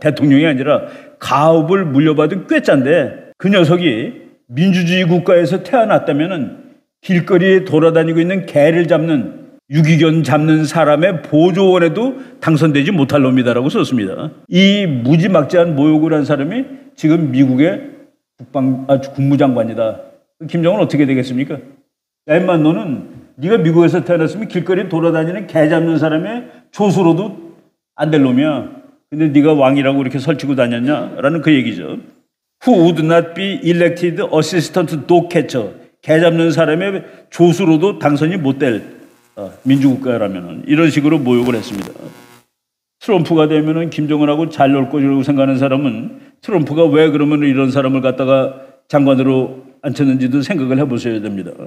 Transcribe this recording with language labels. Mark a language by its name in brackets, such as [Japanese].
[Korean] 대통령이 아니라 가업을 물려받은 꾀짠데, 그 녀석이 민주주의 국가에서 태어났다면은 길거리에 돌아다니고 있는 개를 잡는, 유기견 잡는 사람의 보조원에도 당선되지 못할 놈이다라고 썼습니다. 이 무지막지한 모욕을 한 사람이 지금 미국의 국무장관이다. 김정은 어떻게 되겠습니까? 야, 임마, 너는 네가 미국에서 태어났으면 길거리 돌아다니는 개 잡는 사람의 조수로도 안 될 놈이야. 근데 네가 왕이라고 이렇게 설치고 다녔냐라는 그 얘기죠. [English] Who would not be elected assistant dog catcher? [Korean] 개 잡는 사람의 조수로도 당선이 못 될 민주국가라면 이런 식으로 모욕을 했습니다. 트럼프가 되면은 김정은하고 잘 놀 거라고 생각하는 사람은 트럼프가 왜 그러면 이런 사람을 갖다가 장관으로 앉혔는지도 생각을 해보셔야 됩니다.